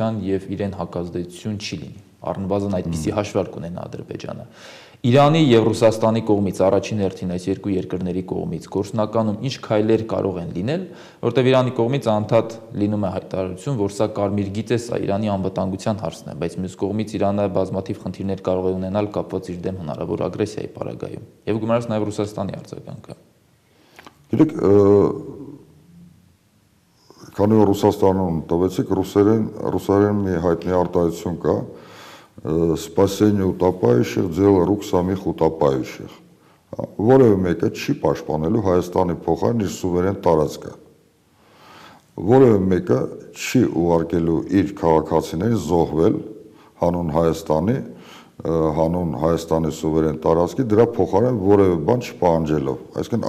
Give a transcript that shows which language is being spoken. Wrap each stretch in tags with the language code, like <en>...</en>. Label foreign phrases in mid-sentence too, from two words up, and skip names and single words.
<hy>այդ գործողության եւ իրեն հակազդեցություն չի լինի։ առնվազն այդպիսի հաշվարկ ունենա Ադրբեջանը։ Իրանի եւ Ռուսաստանի կողմից առաջին հերթին այս երկու երկրների կողմից գործնականում ինչ քայլեր կարող են լինել, որտեղ Իրանի կողմից անդադ լինում է հայտարարություն, որ սա կարմիր գիծ է, սա Իրանի անվտանգության հարցն է, բայց մյուս կողմից Իրանը բազմաթիվ խնդիրներ կարող է ունենալ կապված իր դեմ հնարավոր ագրեսիայի պարագայում։ Եվ գումարած նաեւ Ռուսաստանի արձագանքը։ Գիտեք, քանի որ Ռուսաստանում տվեցիք, ռուսերեն մի հայտնի արտահայտություն կա,</hy> <ru>«Спасение утопающих, дело рук самих утопающих»։</ru> <hy>Որևէ մեկը չի պաշտպանելու Հայաստանի փոխարեն իր սուվերեն տարածքը։ Որևէ մեկը չի ուղարկելու իր քաղաքացիներին զոհվել հանուն Հայաստանի, հանուն Հայաստանի սուվերեն տարածքի, դրա փոխարեն որևէ բան չպահանջելով։ Այսինքն</hy>